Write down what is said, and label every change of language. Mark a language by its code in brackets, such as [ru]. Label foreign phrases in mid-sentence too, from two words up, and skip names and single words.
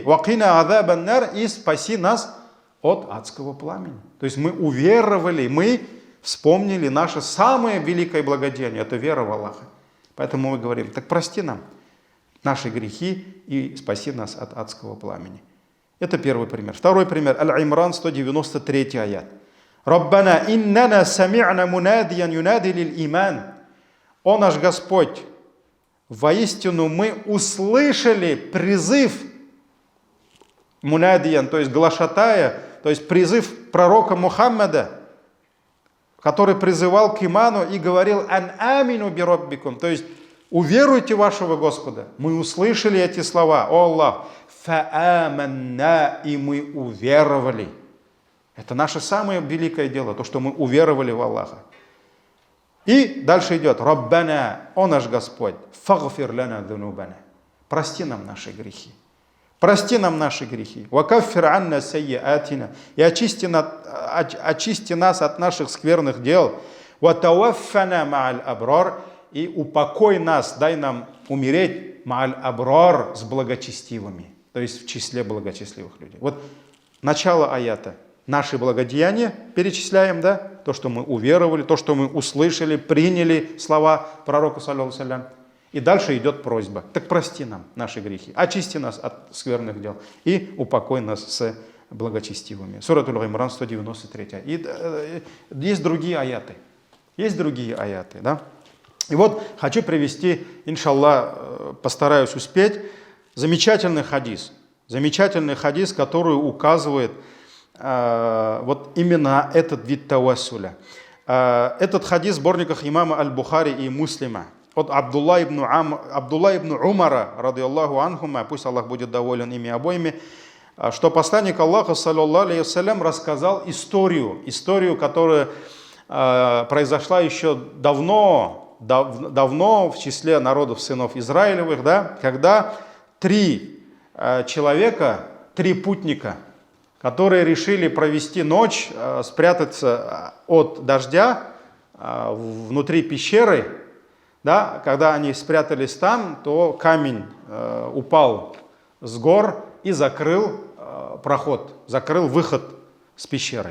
[ar] «وقنا عذاب النار», [ru] и спаси нас от адского пламени. То есть мы уверовали, мы вспомнили наше самое великое благодеяние, это вера в Аллаха. Поэтому мы говорим: так прости нам наши грехи и спаси нас от адского пламени. Это первый пример. Второй пример. Аль-Имран, 193 аят. [ar] «ربنا إننا سمعنا مناديا ينادي للإيمان». [ru] О наш Господь, воистину мы услышали призыв мунадиян, то есть глашатая, то есть призыв пророка Мухаммада, который призывал к иману и говорил: [ar] «أن آمنوا بربكم», [ru] то есть уверуйте вашего Господа. Мы услышали эти слова: «О Аллах, фааманна», и мы уверовали. Это наше самое великое дело, то, что мы уверовали в Аллаха. И дальше идет: «Раббана», о наш Господь, [ar] فاغفر لنا ذنوبنا, [ru] прости нам наши грехи. Прости нам наши грехи. [ar] «وكفر عنا سيئاتنا», [ru] и очисти нас от наших скверных дел. [ar] «وتوفنا مع الأبرار», [ru] и упокой нас, дай нам умереть [ar] مع الأبرار, [ru] с благочестивыми, то есть в числе благочестивых людей. Вот начало аята. Наши благодеяния перечисляем, да? То, что мы уверовали, то, что мы услышали, приняли слова пророка, [ar] صلى الله عليه وسلم. [ru] И дальше идет просьба: так прости нам наши грехи, очисти нас от скверных дел и упокой нас с благочестивыми. Сурат Аль-Имран, 193. И есть другие аяты. Есть другие аяты, да? И вот хочу привести, иншаллах, постараюсь успеть, замечательный хадис, который указывает вот именно этот вид тавассуля. Этот хадис в сборниках имама Аль-Бухари и Муслима от Абдулла ибн Умара, [ar] رضي الله عنهما, [ru] пусть Аллах будет доволен ими обоими, что посланник Аллаха, [ar] صلى الله عليه وسلم, [ru] рассказал историю, которая произошла еще давно в числе народов сынов Израилевых, да, когда три путника, которые решили провести ночь, спрятаться от дождя внутри пещеры, да, когда они спрятались там, то камень упал с гор и закрыл проход, закрыл выход с пещеры.